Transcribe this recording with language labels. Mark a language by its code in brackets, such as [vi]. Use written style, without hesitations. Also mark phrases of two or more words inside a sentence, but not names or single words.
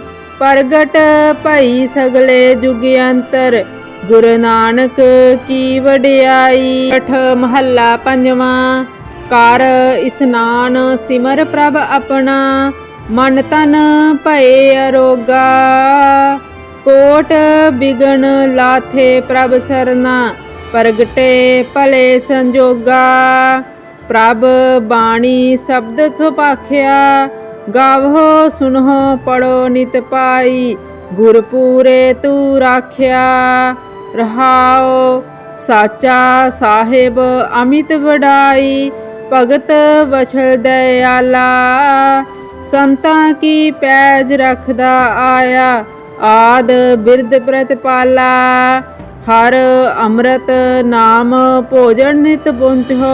[pa] ਪ੍ਰਗਟ ਭਈ ਸਗਲੇ ਜੁਗ ਅੰਤਰ ਗੁਰੂ ਨਾਨਕ ਕੀ ਵਡਿਆਈ। ਅਠ ਮਹੱਲਾ ਪੰਜਵਾਂ। ਕਰ ਇਸਨਾਨ ਸਿਮਰ ਪ੍ਰਭ ਆਪਣਾ ਮਨ ਤਨ ਭਏ ਅਰੋਗਾ। ਕੋਟ ਬਿਗਨ ਲਾਥੇ ਪ੍ਰਭ ਸਰਨਾ, ਪ੍ਰਗਟੇ ਭਲੇ ਸੰਜੋਗਾ। ਪ੍ਰਭ ਬਾਣੀ ਸ਼ਬਦ ਸੁਪਾਖਿਆ, ਗਾਵੋ ਸੁਨਹੋ ਪੜ੍ਹੋ ਨਿਤ ਪਾਈ। ਗੁਰਪੂਰੇ ਤੂ ਰਾਖਿਆ ਰਹਾਓ, ਸਾਚਾ ਸਾਹਿਬ ਅਮਿਤ ਵਡਾਈ। ਭਗਤ ਵਛਲ ਦਇਆਲਾ, ਸੰਤਾਂ ਕੀ ਪੈਜ ਰਖਦਾ ਆਇਆ। ਆਦ ਬਿਰਦ ਪ੍ਰਤਿਪਾਲਾ, ਹਰ ਅੰਮ੍ਰਿਤ ਨਾਮ ਭੋਜਨ ਨਿਤ ਪੁੰਚੋ।